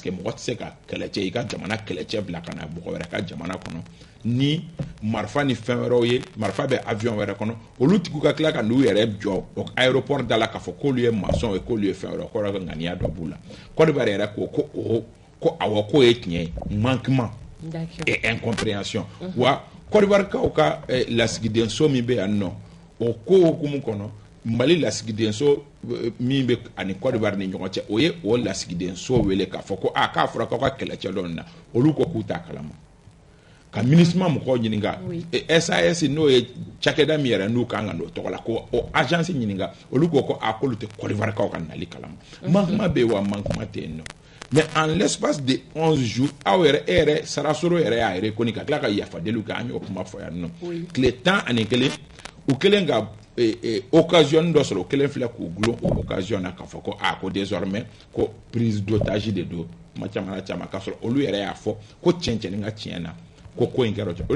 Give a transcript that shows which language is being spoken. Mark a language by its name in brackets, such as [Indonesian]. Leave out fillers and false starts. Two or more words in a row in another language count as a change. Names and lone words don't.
[Bambara] que mɔgɔ tɛ se ka kɛlɛcɛ i ka jamana kɛlɛcɛ bila ka na mɔgɔ wɛrɛ ka jamana kɔnɔ ni marifa ni fɛn wɛrɛw ye marifa bɛ avion wɛrɛ kɔnɔ olu tigiw ka tila ka n'u yɛrɛ jɔ o aéroport da la k'a fɔ k'olu ye maçon ye k'olu ye fɛn wɛrɛ kɔrɔ ka ŋaniya dɔ b'u la Côte d'Ivoire yɛrɛ ko awɔ k'o ye tiɲɛ ye [French] manquement et incompréhension [Bambara] wa Côte d'Ivoire kaw ka lasigidenso min bɛ yan nɔ o ko hukumu kɔnɔ Mali lasigidenso min bɛ ani Côte d'Ivoire ni ɲɔgɔn cɛ o ye o lasigidenso wele k'a fɔ ko k'a fɔra k'aw ka kɛlɛcɛ dɔ na olu ko k'u t'a kalama ka MINUSMA mɔgɔw ɲininka SAS n'o ye cakɛda min yɛrɛ n'u kan ka n'o tɔgɔ la ko o agence ɲininka olu ko k'olu tɛ Côte d'Ivoire kaw ka nali kalama manquement bɛ yen wa manquement tɛ yen nɔ [French] mais en l'espace de 11 jours [Bambara] aw yɛrɛ Sarasoro yɛrɛ y'a yɛrɛ kɔni ka tila ka yafadeliw kɛ an y'o kuma fɔ yan nɔ tile 11 u kelen ka occasion dɔ sɔrɔ o kelen filɛ k'u gulon o occasion na k'a fɔ ko désormais ko [French] prise d'otage [Bambara] de don kuma caman k'a sɔrɔ olu yɛrɛ y'a fɔ ko cɛncɛnni ka tiɲɛ na ko in kɛra o de